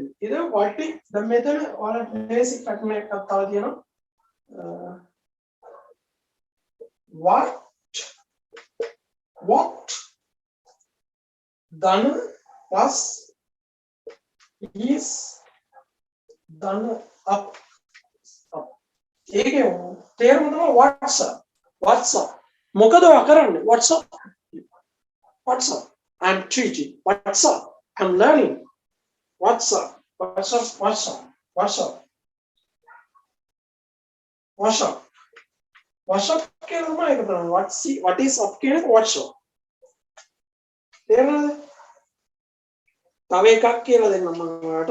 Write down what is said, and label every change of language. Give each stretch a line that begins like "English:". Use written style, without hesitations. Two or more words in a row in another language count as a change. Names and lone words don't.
Sinhala: ඊට
English: what if
Sinhala: දැන් මෙතන ඔයාලට
English: basic pattern
Sinhala: එකක් තව තියෙනවා.
English: What done was is done up.
Sinhala: ඒකේ තේරුම තමයි
English: what's up.
Sinhala: මොකද ඔයා කරන්නේ?
English: What's up? I'm teaching. What's up? I'm learning. What's up? What's up?
Sinhala: කියන තමයි ඒක තමයි.
English: What is up
Sinhala: කියන එක
English: what's up.
Sinhala: තේරුණාද? තව එකක් කියලා දෙන්නම් මම ඔයාලට.